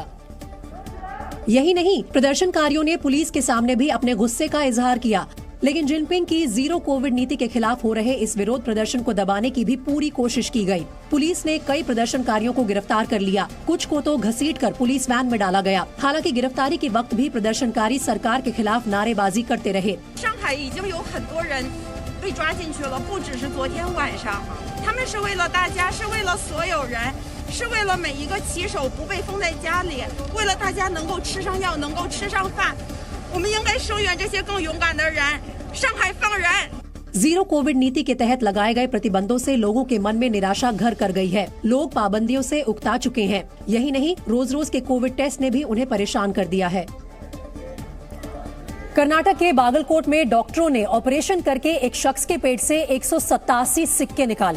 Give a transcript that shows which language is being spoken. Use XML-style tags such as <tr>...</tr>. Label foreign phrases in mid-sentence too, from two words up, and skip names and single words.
<hi>यही नहीं, प्रदर्शनकारियों ने पुलिस के सामने भी अपने गुस्से का इजहार किया, लेकिन जिनपिंग की</hi> <en>zero Covid</en> <hi>नीति के खिलाफ हो रहे इस विरोध प्रदर्शन को दबाने की भी पूरी कोशिश की गई। पुलिस ने कई प्रदर्शनकारियों को गिरफ्तार कर लिया, कुछ को तो घसीटकर</hi> <en>police van</en> <hi>में डाला गया। हालांकि गिरफ्तारी के वक्त भी प्रदर्शनकारी सरकार के खिलाफ नारेबाजी करते रहे।</hi> <zh>शंघाई 已经有很多人被抓进去了，不只是昨天晚上，他们是为了大家，是为了所有人，是为了每一个骑手不被封在家里，为了大家能够吃上药，能够吃上饭。我们应该声援这些更勇敢的人，上海放人。</zh> <en>zero Covid</en> <hi>नीति के तहत लगाए गए प्रतिबंधों से लोगों के मन में निराशा घर कर गई है। लोग पाबंदियों से उकता चुके हैं। यही नहीं, रोज रोज के</hi> <en>Covid test</en> <hi>ने भी उन्हें परेशान कर दिया है। कर्नाटक के बागलकोट में डॉक्टरों ने ऑपरेशन करके एक शख्स के पेट से 187 सिक्के निकाले।</hi>